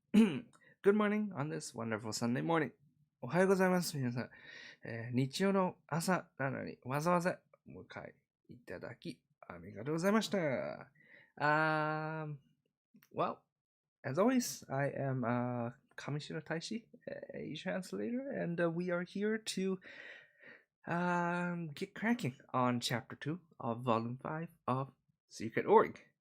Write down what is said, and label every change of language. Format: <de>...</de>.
<en>Good morning on this wonderful Sunday morning.</en> <ja>おはようございます、皆さん。日曜の朝なのにわざわざお迎えいただきありがとうございました。</ja> <en>Well, as always, I am Kamishiro Taishi, a translator, and we are here to get cracking on Chapter 2 of Volume 5 of Secret Org.</en>